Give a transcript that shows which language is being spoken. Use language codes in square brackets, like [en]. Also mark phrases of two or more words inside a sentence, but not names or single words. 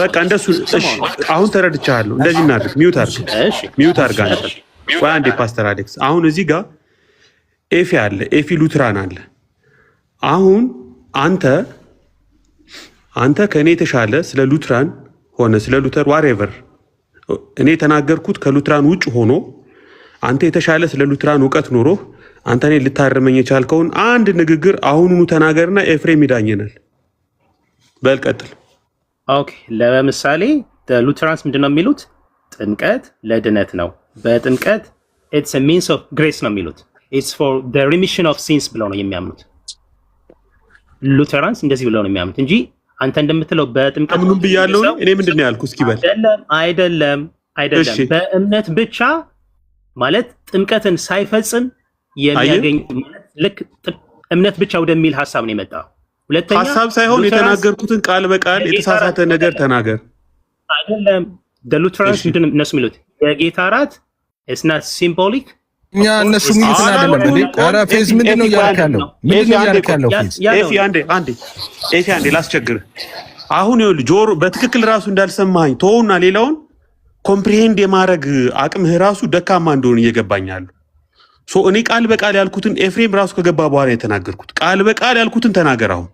[am] በቃ እንደሱ እሺ፣ አሁን ተረድቻለሁ። እንደዚህ እናድርግ። ሚውት አድርግ አንተ። ቆይ አንዴ ፓስተር አሌክስ፣ አሁን እዚህ ጋር ኤፊ አለ፣ ኤፊ ሉትራን አለ። አሁን አንተ ከእኔ የተሻለ ስለ ሉትራን ሆነ ስለ ሉተር ዋሬቨር እኔ የተናገርኩት ከሉትራን ውጭ ሆኖ አንተ የተሻለ ስለ ሉትራን እውቀት ኖሮህ አንተ እኔ ልታረመኝ የቻልከውን አንድ ንግግር አሁኑኑ ተናገርና ኤፍሬም ይዳኘናል። በል ቀጥል። ኦኬ፣ ለምሳሌ ሉተራንስ ምንድነው የሚሉት? ጥምቀት ለድነት ነው። በጥምቀት [en] its a means of grace [am] ነው የሚሉት። [en] its for the remission of sins [am] ብለው ነው የሚያምኑት። ሉተራንስ እንደዚህ ብለው ነው የሚያምኑት እንጂ አንተ እንደምትለው በጥምቀት ምንም ብያለሁ እኔ ምንድነው ያልኩት? እስኪ በል። አይደለም። በእምነት ብቻ ማለት ጥምቀትን ሳይፈጽም የሚያገኝ ልክ እምነት ብቻ ወደሚል ሐሳብ ነው የመጣው። ሁለተኛ ሐሳብ ሳይሆን የተናገርኩትን ቃል በቃል የተሳሳተ ነገር ተናገር። አይደለም ሉተራንስ ምንድነው እነሱ የሚሉት? የጌታ እራት [en] is not symbolic [am] እኛ እነሱ የሚሉት አይደለም እንዴ? ኧረ ፌዝ ምንድነው እያልክ ያለው? ኤፊ አንዴ ላስቸግርህ። አሁን ይኸውልህ ጆሮ በትክክል ራሱ እንዳልሰማኸኝ ተወውና ሌላውን ኮምፕሪሄንድ የማድረግ አቅምህ ራሱ ደካማ እንደሆነ እየገባኛል። እኔ ቃል በቃል ያልኩትን ኤፍሬም ራሱ ከገባ በኋላ የተናገርኩት ቃል በቃል ያልኩትን ተናገር አሁን።